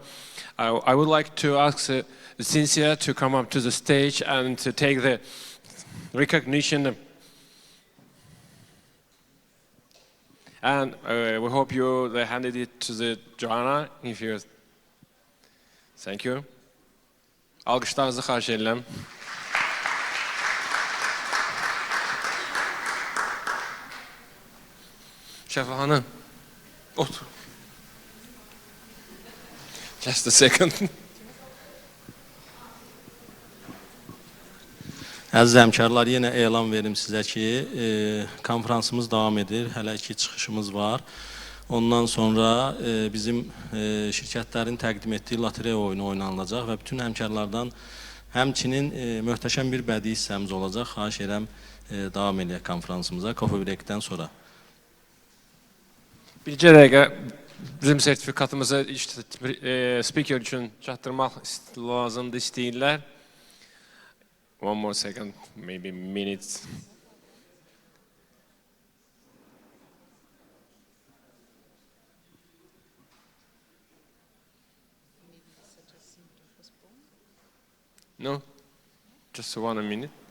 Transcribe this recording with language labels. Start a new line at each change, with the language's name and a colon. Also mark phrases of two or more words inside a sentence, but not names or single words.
English: I would like to ask Cinzia to come up to the stage and to take the recognition. And we hope you handed it to the Joanna. If you, thank you.
Azerbaijani: Alkışlarınızı xahiş edirəm. Şəfa xanım, otur.
English: Just a second.
Azerbaijani: Əziz həmkarlar, yenə elan verim sizə ki, konferansımız davam edir, hələ 2 çıxışımız var. Ondan sonra bizim şirkətlərin təqdim etdiyi lotereya oyunu oynanılacaq və bütün həmkarlardan həmçinin möhtəşəm bir bədii hissəmiz olacaq. Xahiş edirəm, davam edək konferansımıza,
English: coffee break'dən
Azerbaijani: sonra. Bircə dəqiqə bizim sertifikatımızı speaker üçün çatdırmaq lazımdır istəyirlər.
English: One more second, maybe minutes. No, just 1 minute.